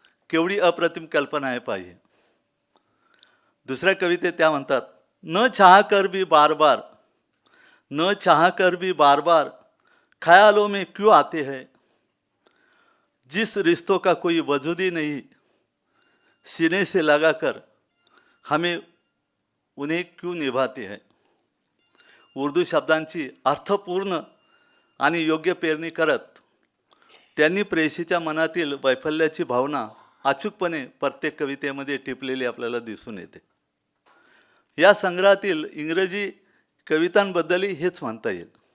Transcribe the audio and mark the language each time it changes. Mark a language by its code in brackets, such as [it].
[mr] केवढी अप्रतिम कल्पना आहे पाहिजे. दुसऱ्या कवितेत त्या म्हणतात, [hi] न चाह कर भी बार बार, न चाह कर भी बार बार ख्यालों में क्यों आते हैं, जिस रिश्तों का कोई वजूद ही नहीं, सीने से लगाकर हमें उन्हें क्यों निभाते हैं. [mr] उर्दू शब्दांची अर्थपूर्ण आणि योग्य पेरणी करत त्यांनी प्रेयसीच्या मनातील वैफल्याची भावना अचूकपणे प्रत्येक कवितेमध्ये टिपलेली आपल्याला दिसून येते. या संग्रहातील इंग्रजी कवितांबद्दलही हेच म्हणता येईल.